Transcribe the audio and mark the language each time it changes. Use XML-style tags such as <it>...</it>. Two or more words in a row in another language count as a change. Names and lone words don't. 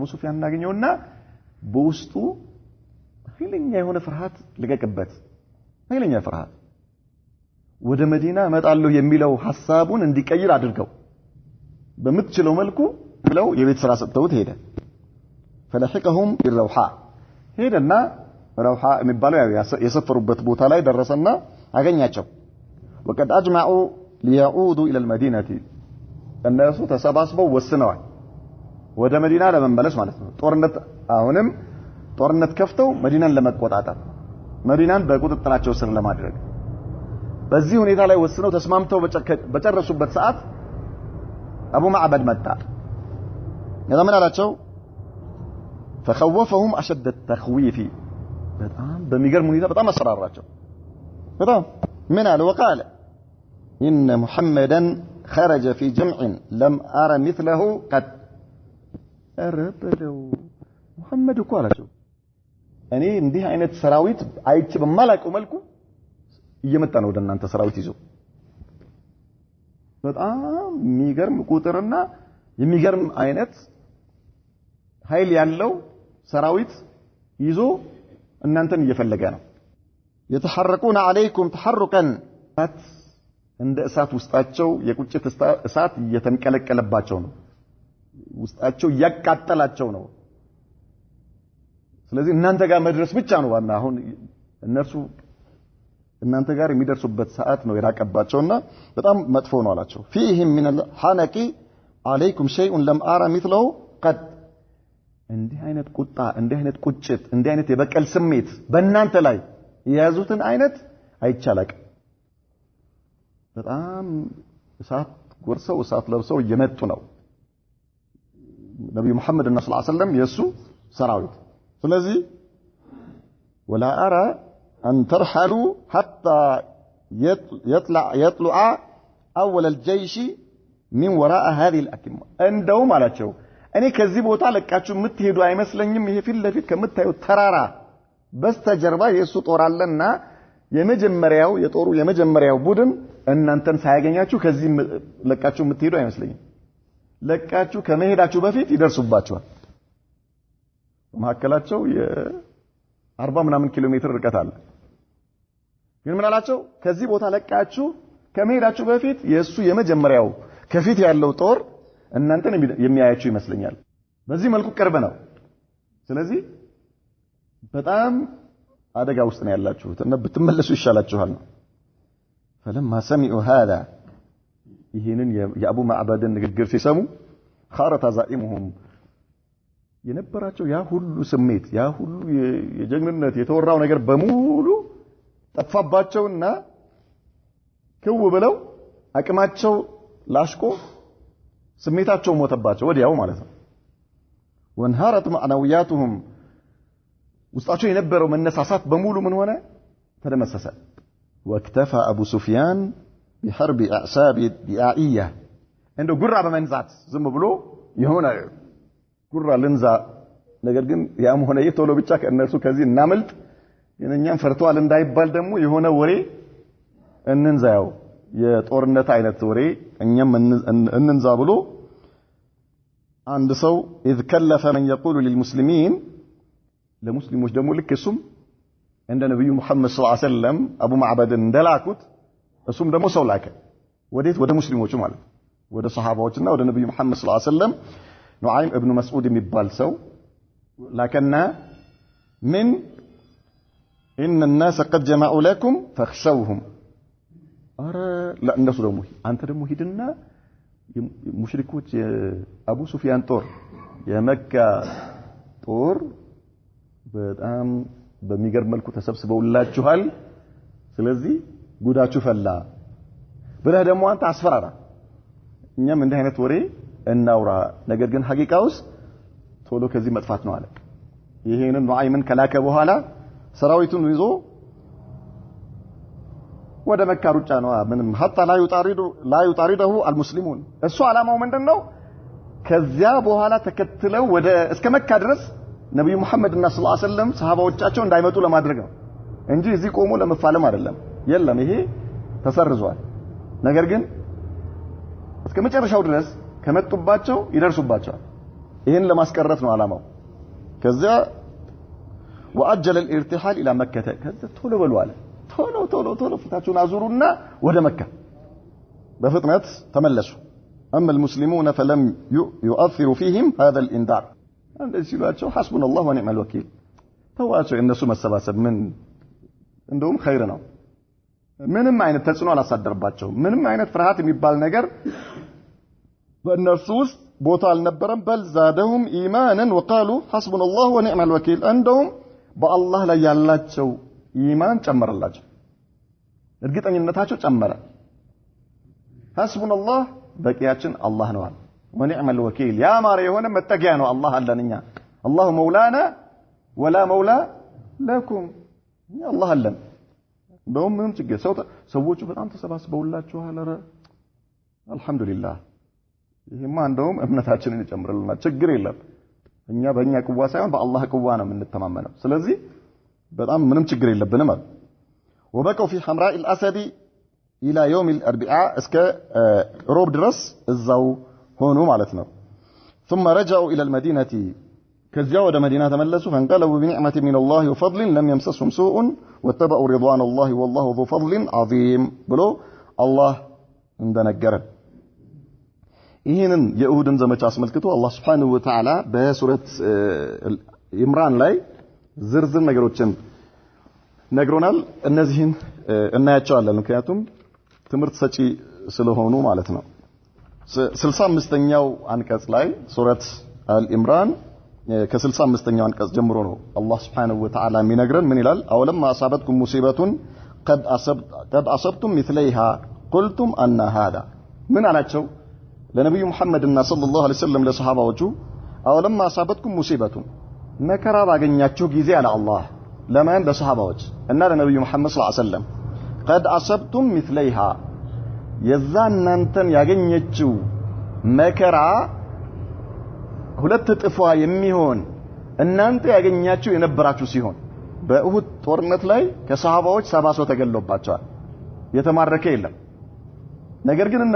<am>ሱፊያን እናገኘውና በውስጡ ኃይለኛ የሆነ ፍርሃት ልቀቅበት ኃይለኛ ፍርሃት ወደ መዲና መጣለሁ የሚለው ሐሳቡን እንዲቀይር አድርገው በምትችለው መልኩ ብለው የቤት ስራ ሰጥተውት ሄደ</am> <ar>فلحقهم بالروحاء</ar> <am>ሄደና ሮሃ የሚባለው የሰፈሩበት ቦታ ላይ ደረሰና አገኛቸው</am> <ar>وقد اجمعوا ليعودوا الى المدينه</ar> <am>እነሱ ተሰባስበው ወስነዋል ወደ መዲና ለመመለስ ማለት ነው ጦርነት አሁንም ጦርነት ከፍተው መዲናን ለመቆጣጠር መዲናን በቁጥጥራቸው ስር ለማድረግ በዚህ ሁኔታ ላይ ወስነው ተስማምተው በጨረሱበት ሰዓት አቡ ማዕበድ መጣ ያምን አላቸው</am> <ar>فخوفهم اشد التخويف</ar> <am>በጣም በሚገርም ሁኔታ በጣም አስፈራራቸው በጣም ምን አለ</am> <ar>وقال ان محمدا خرج في جمع لم ارى مثله قد</ar> <am>اربلو محمد እኮ አላቸው እኔ እንዲህ አይነት ሰራዊት አይቼ በማላውቀው መልኩ እየመጣ ነው ወደ እናንተ ሰራዊት ይዞ በጣም የሚገርም ቁጥርና የሚገርም አይነት ኃይል ያለው ሰራዊት ይዞ እናንተን እየፈለገ ነው</am> <ar>يتحركون عليكم تحركا</ar> <am>እንደ እሳት ውስጣቸው የቁጭት እሳት እየተንቀለቀለባቸው ነው ውስጣቸው ያቃጠላቸው ነው ስለዚህ እናንተ ጋር መድረስ ብቻ ነው ዋና አሁን እነሱ እናንተ ጋር የሚደርሱበት ሰዓት ነው የራቀባቸውና በጣም መጥፎ ነው አላቸው</am> <ar>فيهم من الحنق عليكم شيء لم ارى مثله قد</ar> <am>እንዲህ አይነት ቁጣ እንዲህ አይነት ቁጭት እንዲህ አይነት የበቀል ስሜት በእናንተ ላይ የያዙትን አይነት አይቻላቅ በጣም እሳት ጎርሰው እሳት ለብሰው እየመጡ ነው ነብዩ መሐመድ</am> <ar>صلى الله عليه وسلم</ar> <am>የሱ ሰራዊት ስለዚህ</am> <ar>ولا ارى ان ترحلوا حتى يطلع اول الجيش من وراء هذه الاكمه</ar> <am>እንደውም አላቸው እኔ ከዚህ ቦታ ለቃችሁ የምትሄዱ አይመስለኝም ይሄ ፊት ለፊት ከምታዩ ተራራ በስተጀርባ የሱ ጦር አለና የመጀመሪያው የጦሩ የመጀመሪያው ቡድን እናንተን ሳያገኛችሁ ከዚህ ለቃችሁ የምትሄዱ አይመስለኝም ለቃችሁ ከመሄዳችሁ በፊት ይደርሱባችኋል ማከላቸው የ40 ምናምን ኪሎ ሜትር ርቀት አለ ግን ምን አላቸው ከዚህ ቦታ ለቃችሁ ከመሄዳችሁ በፊት የሱ የመጀመሪያው ከፊት ያለው ጦር እናንተን የሚያያችሁ ይመስለኛል በዚህ መልኩ ቅርብ ነው ስለዚህ በጣም አደጋ ውስጥ ነው ያላችሁት እና ብትመለሱ ይሻላችኋል</am> <ar>فلما سمعوا هذا</ar> <am>ይሄንን የአቡ ማዕበድን ንግግር ሲሰሙ</am> <ar>خارت عزائمهم</ar> <am>የነበራቸው ያ ሁሉ ስሜት ያ ሁሉ የጀግንነት የተወራው ነገር በሙሉ ጠፋባቸውና ክው ብለው አቅማቸው ላሽቆ ስሜታቸው ሞተባቸው ወዲያው ማለት ነው</am> <ar>وانهارت معنوياتهم</ar> <am>ውስጣቸው የነበረው መነሳሳት በሙሉ ምን ሆነ ተደመሰሰ</am> <ar>واكتفى ابو سفيان بحرب اعصاب دعائيه</ar> <am>እንደ ጉራ በመንዛት ዝም ብሎ የሆነ ጉራ ልንዛ ነገር ግን ያም ሆነ የቶሎ ብቻ ከነሱ ከዚህ እናመልጥ የነኛም ፈርቷል እንዳይባል ደግሞ የሆነ ወሬ እንንዛው የጦርነት አይነት ወሬ እኛም እንንዛ ብሎ አንድ ሰው</am> <ar>اذ كلف من يقول للمسلمين</ar> <am>ለሙስሊሞች ደግሞ ልክ እሱም እንደ ነብዩ መሐመድ</am> <ar>صلى الله عليه وسلم</ar> <am>አቡ ማዕበድ እንደላኩት እሱም ደግሞ ሰው ላከ ወዴት ወደ ሙስሊሞቹ ማለት ወደ ሱሐባዎችና ወደ ነብዩ መሐመድ</am> <ar>صلى الله عليه</ar> <am>ወሰለም ኑዓይም ኢብኑ መስዑድ የሚባል ሰው ላከና ምን</am> <ar>ان الناس قد جمعوا لكم فاخشوهم</ar> <am>ኧረ ለእነሱ ደግሞ አንተ ደግሞ ሂድና ሙሽሪኮች አቡ ሱፊያን ጦር የመካ ጦር በጣም በሚገርም መልኩ ተሰብስበውላችኋል ስለዚህ ጉዳችሁ ፈላ ብለህ ደግሞ አንተ አስፈራራ እኛም እንዲህ አይነት ወሬ እናውራ ነገር ግን ሐቂቃውስ ቶሎ ከዚህ መጥፋት ነው አለ ይሄንን ኑዓይምን ከላከ በኋላ ሰራዊቱን ይዞ ወደ መካ ሩጫ ነው ምንም</am> <ar>حتى لا يطارده المسلمون</ar> <am>እሱ አላማው ምንድነው ከዚያ በኋላ ተከትለው ወደ እስከ መካ ድረስ ነብዩ መሐመድና</am> <ar>صلى الله عليه وسلم</ar> <am>ሰሃባዎቻቸው እንዳይመጡ ለማድረግ ነው እንጂ እዚህ ቆሞ ለመፋለም አይደለም የለም ይሄ ተሰርዟል ነገር ግን እስከ መጨረሻው ድረስ ከመጡባቸው ይደርሱባቸዋል ይሄን ለማስቀረት ነው አላማው ከዚያ</am> <ar>وأجل الارتحال إلى مكة كذا</ar> <am>ቶሎ በሉ አለ ቶሎ ፍታችሁን አዙሩና ወደ መካ በፍጥነት ተመለሱ</am> <ar>أما المسلمون فلم يؤثر فيهم هذا الإنذار</ar> <am>እንደዚህ ሲሏቸው</am> <ar>حسبنا الله ونعم الوكيل</ar> <am>ተዋቸው እነሱ መሰባሰብ ምን እንደውም ኸይር ነው ምንም አይነት ተጽዕኖ አላሳደረባቸው ምንም አይነት ፍርሃት የሚባል ነገር በእነሱ ውስጥ ቦታ አልነበረም በል</am> <ar>زادهم إيمانا وقالوا حسبنا الله ونعم الوكيل</ar> <am>እንደውም በአላህ ላይ ያላቸው ኢማን ጨመረላቸው እርግጠኝነታቸው ጨመረ</am> <ar>حسبنا الله</ar> <am>በቂያችን አላህ ነው</am> <ar>ونعم الوكيل</ar> <am>ያ ማር የሆነ መጠጊያ ነው አላህ አለንኛ</am> <ar>الله مولانا ولا مولى لكم الله</ar> <am>አለን እንደውም ምንም ችግር ሰዎቹ በጣም ተሰባስበውላችኋል አረ አልহামዱሊላህ ይሄማ እንደውም እምነታችንን ይጨምርልናል ችግር የለም እኛ በእኛ ቁዋ ሳይሆን በአላህ ቁዋ ነው የምንተማመነው ስለዚህ በጣም ምንም ችግር የለብንም ማለት</am> <ar>وبقوا في حمراء الاسد الى يوم الاربعاء</ar> <am>እስከ ሮብ ድረስ እዛው ሆኑ ማለት ነው</am> <ar>ثم رجعوا الى المدينه كذا</ar> <am>ወደ መዲና ተመለሱ</am> <ar>فانقلبوا بنعمه من الله وفضل لم يمسسهم سوء واتبعوا رضوان الله والله ذو فضل عظيم</ar> <am>ብሎ አላህ እንደነገረን ይሄንን የኡሁድን ዘመቻ አስመልክቶ አላህ</am> <ar>سبحانه وتعالى</ar> <am>በሱረት ኢምራን ላይ ዝርዝር ነገሮችን ነግሮናል እነዚህን እናያቸዋለን ምክንያቱም ትምህርት ሰጪ ስለሆኑ ማለት ነው 65ኛው አንቀጽ ላይ ሱረት አልኢምራን ከ65ኛው አንቀጽ ጀምሮ ነው አላህ</am> <ar>سبحانه وتعالى</ar> <am>የሚነግረን ምን ይላል</am> <ar>أولما أصابتكم مصيبة قد أصبتم مثليها قلتم أن هذا</ar> <am>ምን አላቸው ለነብዩ መሐመድና</am> <ar>صلى الله عليه وسلم</ar> <am>ለሰሃባዎቹ</am> <ar>أولما أصابتكم مصيبة</ar> <am>መከራ ባገኛችሁ ጊዜ አለ አላህ ለማን ለሰሃባዎች እና ለነብዩ መሐመድ</am> <ar>صلى الله عليه وسلم قد أصبتم مثليها</ar> <am>የዛናንተን ያገኘችው መከራ ሁለት ጥፏ የሚሆን እናንተ ያገኛችሁ የነበራችሁ ሲሆን በኡሁድ ጦርነት ላይ ከሰሃባዎች 70 ሰው ተገለውባቸዋል የተማረከ የለም ነገር ግን እነሱ</am>